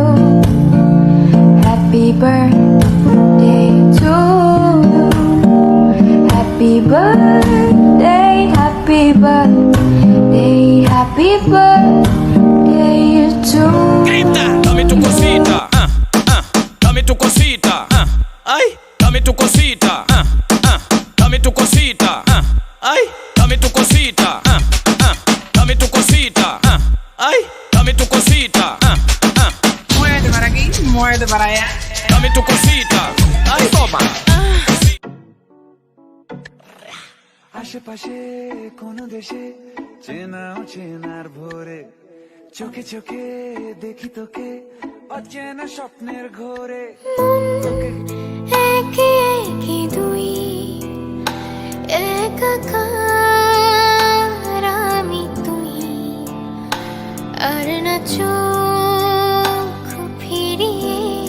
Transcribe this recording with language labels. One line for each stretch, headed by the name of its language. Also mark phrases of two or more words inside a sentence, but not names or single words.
English: Happy birthday to you. Happy birthday, happy birthday, happy birthday to you.
Spanish: Grita, dame tu cosita, dame tu cosita, ay, dame tu cosita, dame tu cosita, ay, dame tu cosita, dame tu cosita, ay, dame tu cosita, Muévete para aquí, muévete para allá. dame tu cosita, ay, toma.
Bangla: আশেপাশে কোন দেশে চেনাও চেনার ভোরে চোখে চোখে দেখি তোকে অচেনা স্বপ্নের ঘোরে একে একে দুই একাকার আমি তুই আর না চোখ ফিরিয়ে